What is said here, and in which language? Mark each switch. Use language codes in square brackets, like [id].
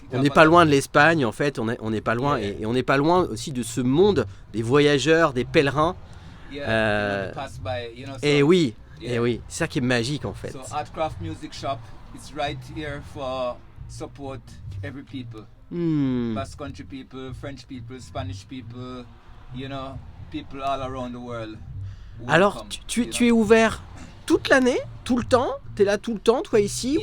[fr] On n'est pas loin de l'Espagne en fait, on n'est pas loin et on n'est pas loin aussi de ce monde des voyageurs, des pèlerins. [en] Yeah, you know, pass by, you know, so, [fr] Et oui, [en] yeah. [fr] et oui, c'est ça qui est magique en fait. [en] So Artcraft Music Shop, it's right here for support every people. Basque country people, French people, Spanish people, you know, people all around the world. [fr] Alors, [en] Welcome, [fr] tu es ouvert toute l'année, tout le temps? T'es là tout le temps, toi ici, ou